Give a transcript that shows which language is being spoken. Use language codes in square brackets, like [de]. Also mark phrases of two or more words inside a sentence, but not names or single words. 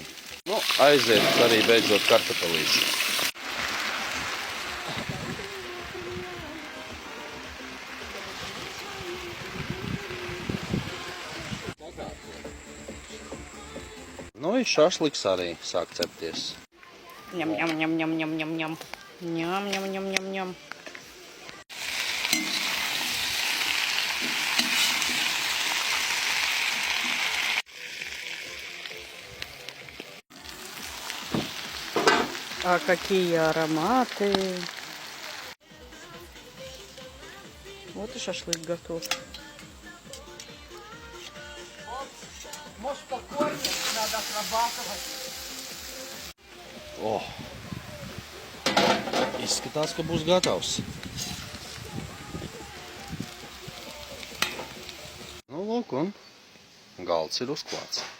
[lv] Nu, aiziet arī beidzot kartupelīši. Nu, i šašliks arī sāk cepties. Ņem, ņem, ņem, ņem, ņem, ņem, ņem. Ņem, ņem, ņem, ņem, ņem. [ru] А какие ароматы! Вот и шашлык готов. Может, покорнее, надо отрабатывать. [lv] O! Izskatās, ka būs gatavs. Nu, lūk, un galds ir uzklāts.